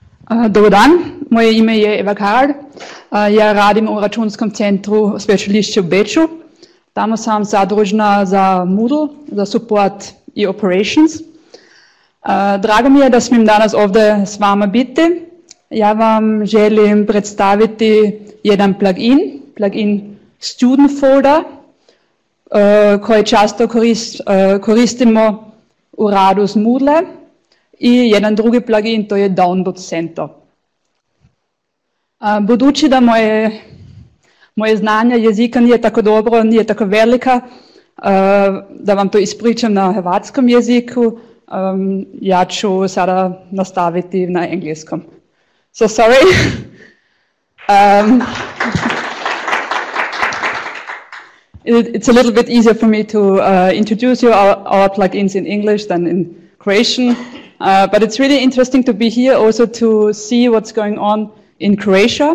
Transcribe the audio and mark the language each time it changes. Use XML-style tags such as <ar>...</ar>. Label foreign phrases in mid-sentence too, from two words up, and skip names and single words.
<hr>Dobar dan, moje ime je Eva Karall. Ja radim u računskom centru Sveučilišta u Beču. Tamo sam zadužena za Moodle, za support i operations. Drago mi je da smijem danas ovdje s vama biti. Ja vam želim predstaviti jedan plugin Student Folder, koji često koristimo u radu s Moodle, i jedan drugi plugin, to je Download Center. Budući da moje znanje jezika nije tako dobro, nije tako velika, da vam to ispričam na hrvatskom jeziku, ja ću sada nastaviti na engleskom.</hr> <en>So sorry. It's a little bit easier for me to introduce you our plugins in English than in Croatian. But it's really interesting to be here also to see what's going on in Croatia.</en>